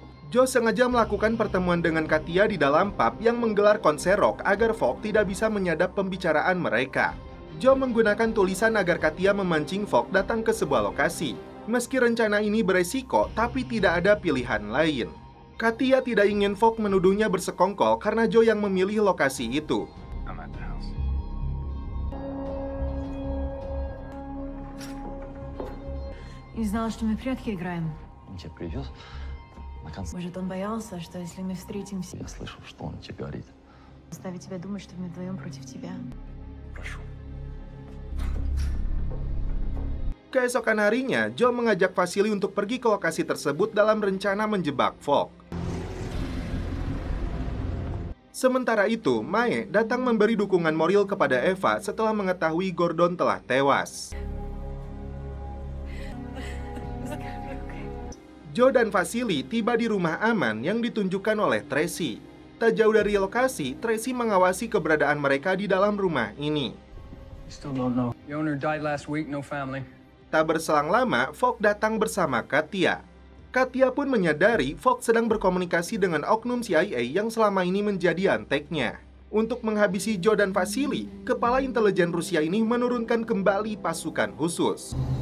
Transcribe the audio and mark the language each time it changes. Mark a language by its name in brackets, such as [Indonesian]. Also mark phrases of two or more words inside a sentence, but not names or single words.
[Indonesian] Joe sengaja melakukan pertemuan dengan Katia di dalam pub yang menggelar konser rock agar Falk tidak bisa menyadap pembicaraan mereka. Joe menggunakan tulisan agar Katia memancing Falk datang ke sebuah lokasi. Meski rencana ini beresiko, tapi tidak ada pilihan lain. Katia tidak ingin Falk menuduhnya bersekongkol karena Joe yang memilih lokasi itu. [Russian] Не знала, что мы в прятки играем. Он тебя привез? Может, он боялся, что если мы встретимся... Я слышал, что он тебе говорит. Заставить тебя думать, что мы вдвоем против тебя. Прошу. [Indonesian] Keesokan harinya, Joe mengajak Vasily untuk pergi ke lokasi tersebut dalam rencana menjebak Falk. Sementara itu, Mae datang memberi dukungan moral kepada Eva setelah mengetahui Gordon telah tewas. Joe dan Vasily tiba di rumah aman yang ditunjukkan oleh Tracy. Tak jauh dari lokasi, Tracy mengawasi keberadaan mereka di dalam rumah ini. [English] Still don't know. The owner died last week, no family. [Indonesian] Tak berselang lama, Falk datang bersama Katia. Katia pun menyadari Falk sedang berkomunikasi dengan oknum CIA yang selama ini menjadi anteknya. Untuk menghabisi Joe dan Vasily, kepala intelijen Rusia ini menurunkan kembali pasukan khusus.